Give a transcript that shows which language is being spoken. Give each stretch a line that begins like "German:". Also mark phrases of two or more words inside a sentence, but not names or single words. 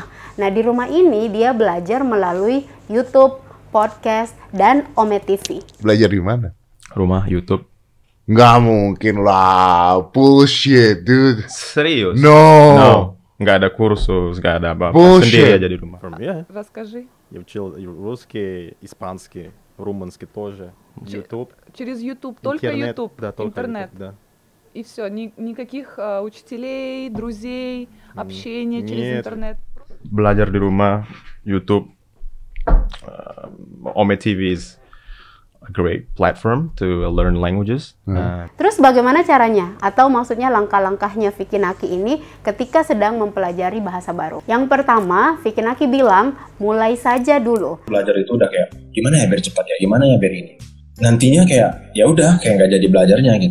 Indonesian: Nah, di rumah ini dia belajar melalui YouTube, podcast, dan Ome TV. Belajar di mana? Rumah, YouTube. Nggak mungkin lah,
English: bullshit, dude.
Indonesian: Serius? No. Nggak ada kursus, nggak ada apa-apa. Bullshit. Sendiri aja di rumah.
Russian: Расскажи. Я учил русский, испанский, румынский тоже. YouTube. Через YouTube, только Интернет, YouTube, да, только интернет. YouTube, да. И все, никаких учителей, друзей, общения через Нет. интернет.
Indonesian: Belajar di rumah,
English: YouTube, Ome TV is a great platform to learn languages.
Indonesian: Terus bagaimana caranya? Atau maksudnya langkah-langkahnya Vicky Naki ini ketika sedang mempelajari bahasa baru? Yang pertama, Vicky Naki bilang, mulai saja dulu. Belajar itu udah kayak gimana ya biar cepat ya, gimana ya biar ini. Nantinya kayak ya udah kayak nggak jadi belajarnya gitu.